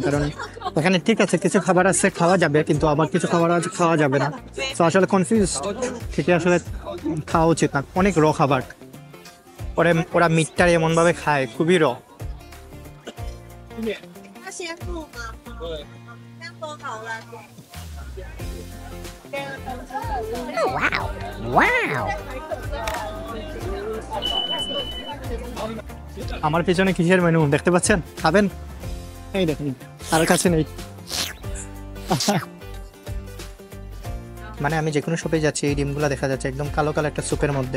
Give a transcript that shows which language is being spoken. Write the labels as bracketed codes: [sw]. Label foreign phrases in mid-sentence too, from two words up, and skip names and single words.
[bn] কারণ এখানে ঠিক আছে কিছু খাবার আছে খাওয়া যাবে, কিন্তু আবার কিছু খাবার আছে খাওয়া যাবে না। তো আসলে কনফিউজ থেকে আসলে খাওয়া উচিত না, অনেক র খাবার। ওরা ওরা মিটটারে এমনভাবে খায়, খুবই র। [zh] 他先录吗？先播好了。 [bn] আমার পিছনে কিসের মেনু দেখতে পাচ্ছেন? খাবেন? এই দেখুন, আর কাছে নেই। মানে আমি যে কোনো শপে যাচ্ছি, এই ডিমগুলো দেখা যাচ্ছে একদম কালো কালো একটা স্যুপের মধ্যে।